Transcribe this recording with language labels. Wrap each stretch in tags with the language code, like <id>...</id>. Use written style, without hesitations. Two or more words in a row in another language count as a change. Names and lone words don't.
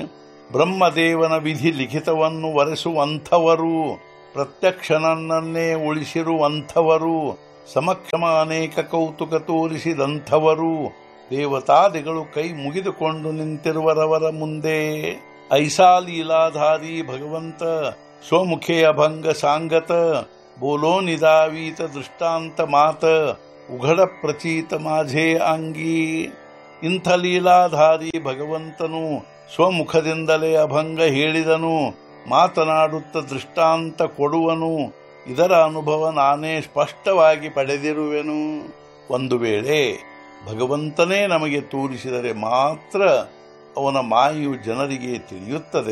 <kn>ಬ್ರಹ್ಮದೇವನ ವಿಧಿ ಲಿಖಿತವನ್ನು ವರೆಸುವಂಥವರು, ಪ್ರತ್ಯಕ್ಷನನ್ನೇ ಉಳಿಸಿರುವಂಥವರು, ಸಮಕ್ಷಮ ಅನೇಕ ಕೌತುಕ ತೋರಿಸಿದಂಥವರು, ದೇವತಾದಿಗಳು ಕೈ ಮುಗಿದುಕೊಂಡು ನಿಂತಿರುವರವರ ಮುಂದೆ।</kn> <mr>ऐसा लीलाधारी भगवंत स्वमुखे अभंग सांगत बोलो निदावीत दृष्टांत मात उघड प्रचीत माझे अंगी।</mr> <kn>ಇಂಥ ಲೀಲಾಧಾರಿ ಭಗವಂತನು ಸ್ವಮುಖದಿಂದಲೇ ಅಭಂಗ ಹೇಳಿದನು, ಮಾತನಾಡುತ್ತ ದೃಷ್ಟಾಂತ ಕೊಡುವನು, ಇದರ ಅನುಭವ ನಾನೇ ಸ್ಪಷ್ಟವಾಗಿ ಪಡೆದಿರುವೆನು। ಒಂದು ವೇಳೆ ಭಗವಂತನೇ ನಮಗೆ ತೋರಿಸಿದರೆ ಮಾತ್ರ ಅವನ ಮಾಯೆಯು ಜನರಿಗೆ ತಿಳಿಯುತ್ತದೆ।</kn>